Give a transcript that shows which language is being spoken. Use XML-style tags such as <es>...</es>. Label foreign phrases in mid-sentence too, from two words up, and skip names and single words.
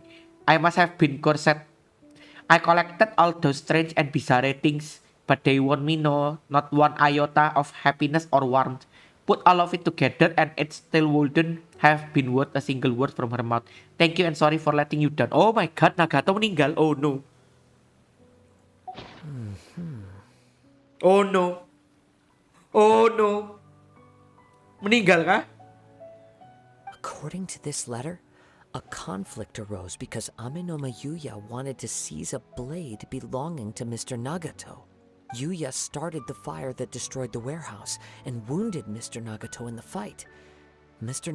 <en>I must have been cursed. I collected all those strange and bizarre things, but they won me not one iota of happiness or warmth. Put all of it together and it still wouldn't have been worth a single word from her mouth. Thank you and sorry for letting you down. Oh my god,</en> <id>Nagato meninggal.</id> <en>Oh no. Oh no. Oh no.</en> <id>Meninggal kah?</id> <en>According to this letter, a conflict arose because Amenoma Yuya wanted to seize a blade belonging to Mr. Nagato. Yuya started the fire that destroyed the warehouse and wounded Mr. Nagato in the fight. Mr.</en>